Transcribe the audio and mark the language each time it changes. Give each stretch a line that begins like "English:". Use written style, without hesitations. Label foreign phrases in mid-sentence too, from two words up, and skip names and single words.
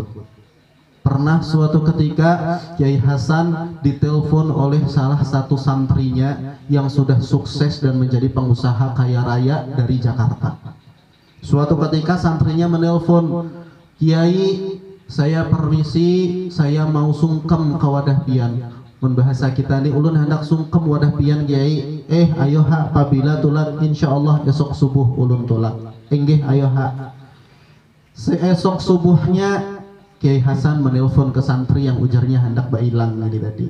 Indonesian: Pernah suatu ketika Kiai Hasan ditelepon oleh salah satu santrinya yang sudah sukses dan menjadi pengusaha kaya raya dari Jakarta. Suatu ketika santrinya menelpon, "Kiai, saya permisi, saya mau sungkem ke
Banjar: wadah pian." Membahasa kita nih, ulun hendak sungkem wadah pian Kiai. Ayo ha, apabila tulak insyaallah esok subuh ulun tulak. Enggih ayo ha.
Indonesian: Seesok subuhnya Kiai Hasan menelpon ke santri yang ujarnya hendak bailang tadi.